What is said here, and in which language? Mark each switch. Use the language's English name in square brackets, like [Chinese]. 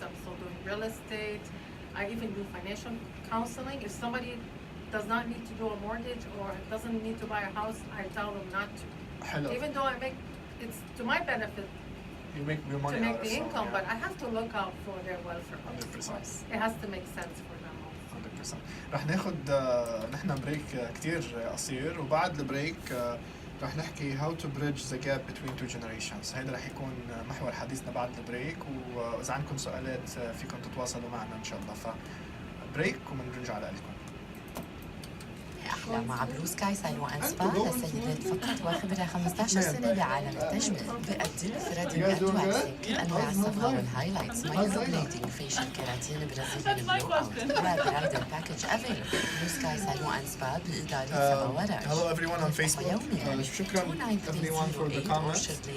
[English] I'm still doing real estate. I even do financial counseling. If somebody does not need to do a mortgage or doesn't need to buy a house, I tell them not to. Hello. Even though it's to my benefit You make your money to make out of the some, income, yeah. but I have to look out for their welfare. 100%. It has to make sense for them also. 100%. [Arabic] رح ناخد نحن بريك كتير قصير وبعد البريك رح نحكي [English] how to bridge the gap between two generations. [Arabic] هيدا رح يكون محور حديثنا بعد البريك وإذا عندكم سؤالات فيكم تتواصلوا معنا إن شاء الله. فبريك وبنرجع لكم. رحلة مع بلو سكاي سالون أند سبا للسيدات فقط وخبرة 15 سنة بعالم التجميل. بقدم ثريدنج أند واكسينج كل أنواع الصفا والهايلايتس مايكروبليدنج فيشل كيراتين برازيلي بلو أوت وبرايدل باكج افيلبل. بلو سكاي سالون أند سبا بإدارة سبا ورش. [English] Hello everyone on Facebook. [Arabic] شكرا [English] everyone for the comments.